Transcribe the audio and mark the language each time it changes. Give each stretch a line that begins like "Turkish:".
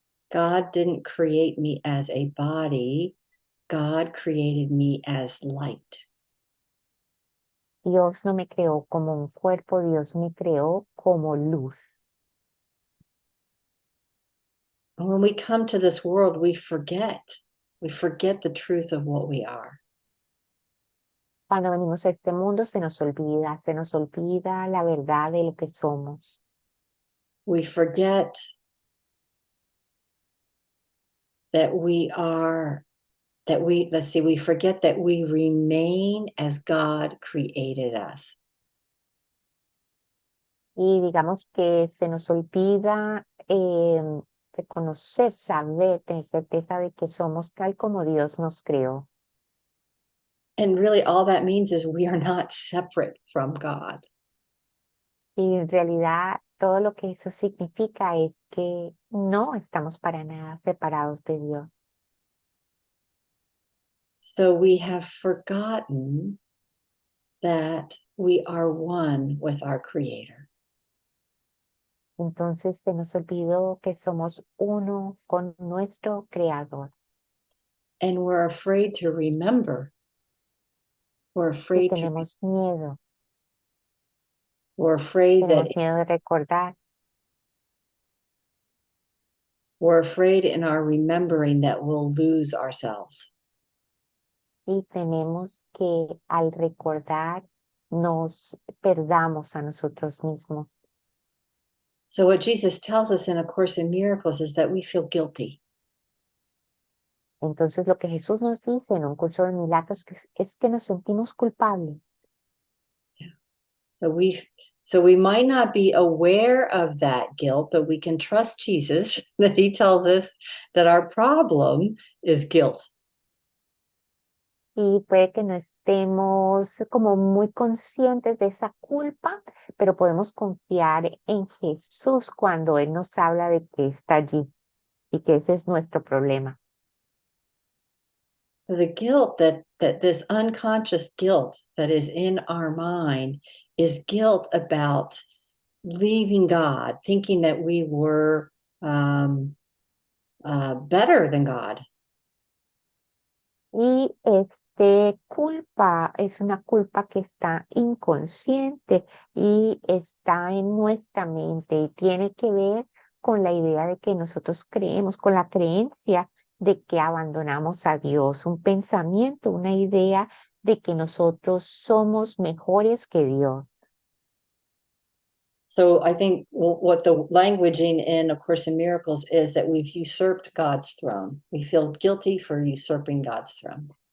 English: God didn't create me as a body. God created me as light.
Spanish: Dios no me creó como un cuerpo, Dios me creó como luz.
English: And when we come to this world, we forget the truth of what we are.
Spanish: Cuando venimos a este mundo se nos olvida la verdad de lo que somos.
English: We forget that we are, we forget that we remain as God created us.
Spanish: Y digamos que se nos olvida reconocer, saber, tener certeza de que somos tal como Dios nos creó.
English: And really all that means is we are not separate from God.
Spanish: Y en realidad todo lo que eso significa es que no estamos para nada separados de Dios.
English: So we have forgotten that we are one with our Creator.
Spanish: Entonces se nos olvidó que somos uno con nuestro Creador.
English: And we're afraid to remember. We're
Spanish: Y
English: afraid to,
Spanish: tenemos miedo
English: we're afraid that,
Spanish: de recordar.
English: we're afraid in our remembering that we'll lose ourselves.
Spanish: Y tenemos que al recordar nos perdamos a nosotros mismos.
English: So what Jesus tells us in A Course in Miracles is that we feel guilty.
Spanish: Entonces lo que Jesús nos dice en un curso de milagros es que nos sentimos culpables.
English: So we might not be aware of that guilt, but we can trust Jesus that he tells us that our problem is guilt.
Spanish: Y puede que no estemos como muy conscientes de esa culpa, pero podemos confiar en Jesús cuando Él nos habla de que está allí y que ese es nuestro problema.
English: So the guilt that this unconscious guilt that is in our mind is guilt about leaving God, thinking that we were better than God.
Spanish: Y culpa es una culpa que está inconsciente y está en nuestra mente y tiene que ver con la idea de que nosotros creemos, con la creencia de que abandonamos a Dios, un pensamiento, una idea de que nosotros somos mejores que Dios.
English: So I think what the languaging in A Course in Miracles is that we've usurped God's throne. We feel guilty for usurping God's throne.